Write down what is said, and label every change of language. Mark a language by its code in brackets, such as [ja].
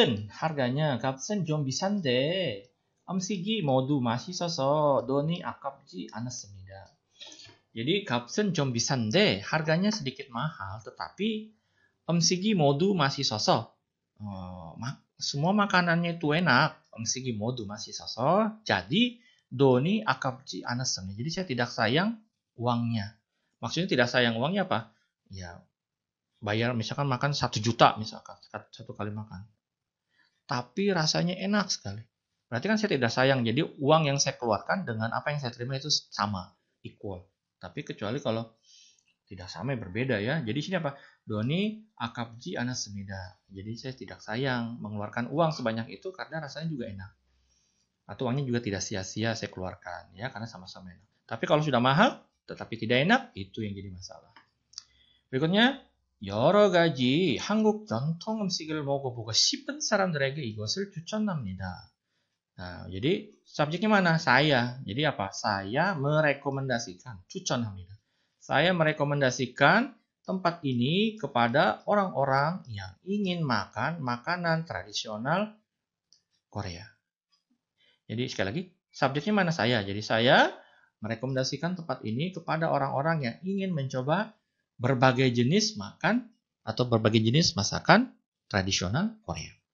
[ko] harganya 좀 비싼데 음식이 모두 맛있어서 돈이 아깝지 않았습니다. [id] Jadi [ko] 값은 좀 비싼데 [id] harganya sedikit mahal tetapi [ko] 음식이 모두 맛있어서 [id] semua makanannya itu enak. [ko] 음식이 모두 맛있어서 jadi 돈이 아깝지 않았습니다. [id] Jadi saya tidak sayang uangnya. Maksudnya tidak sayang uangnya apa? Ya bayar misalkan makan 1 juta misalkan satu kali makan. Tapi rasanya enak sekali. Berarti kan saya tidak sayang. Jadi uang yang saya keluarkan dengan apa yang saya terima itu sama, equal. Tapi kecuali kalau tidak sama berbeda ya. Jadi sini apa? [ko] Doni akapji anasemida. [id] Jadi saya tidak sayang mengeluarkan uang sebanyak itu karena rasanya juga enak. Atau uangnya juga tidak sia-sia saya keluarkan ya karena sama-sama enak. Tapi kalau sudah mahal tetapi tidak enak itu yang jadi masalah. [ko] berikutnya 여러 가지 한국 전통 음식을 먹어보고 싶은 사람들에게 이것을 추천합니다. [id] Nah, jadi subjeknya mana? Saya. Jadi apa? Saya merekomendasikan, [ko] 추천합니다. [id] Saya merekomendasikan tempat ini kepada orang-orang yang ingin makan makanan tradisional Korea. Jadi sekali lagi, subjeknya mana? Saya. Jadi saya merekomendasikan tempat ini kepada orang-orang yang ingin mencoba berbagai jenis makan atau berbagai jenis masakan tradisional Korea.